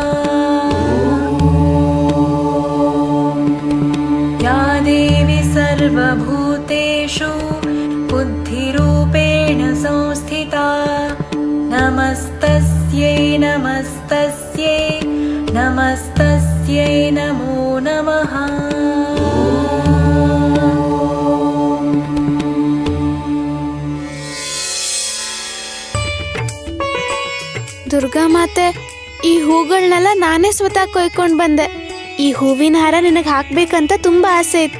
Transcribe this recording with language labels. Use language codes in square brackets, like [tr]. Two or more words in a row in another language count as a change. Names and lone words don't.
[sa] या देवी सर्वभूतेषु बुद्धिरूपेण संस्थिता, नमस्तस्यै नमस्तस्यै नमस्तस्यै नमो नमः. [kn] ದುರ್ಗಾ ಮಾತೆ, ಈ ಹೂಗಳನ್ನೆಲ್ಲ ನಾನೇ ಸ್ವತಃ ಕೊಯ್ಕೊಂಡ್ ಬಂದೆ. ಈ ಹೂವಿನ ಹಾರ ನಿನಗೆ ಹಾಕ್ಬೇಕಂತ ತುಂಬಾ ಆಸೆ ಇತ್ತು.